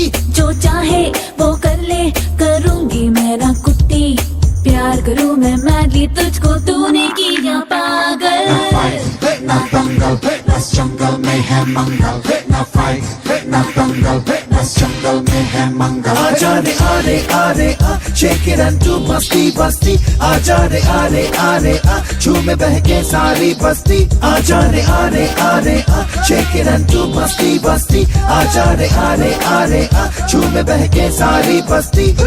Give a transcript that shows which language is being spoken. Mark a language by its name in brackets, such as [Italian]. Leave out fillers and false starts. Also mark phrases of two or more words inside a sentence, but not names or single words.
[Hindi] जो चाहे वो कर ले करूंगी मैं ना कुट्टी प्यार करूं मैं मैडली तुझको तूने किया पागल ना दंगल बस जंगल में है मंगल ना फाइट ना दंगल बस जंगल में है मंगल आजा रे आ [English] shake it and do [Hindi] मस्ती बस्ती आजा रे आ झूमे बहके सारी बस्ती आजा रे आ [English] shake it and do [Hindi] मस्ती बस्ती आजा रे आ झूमे बहके सारी बस्ती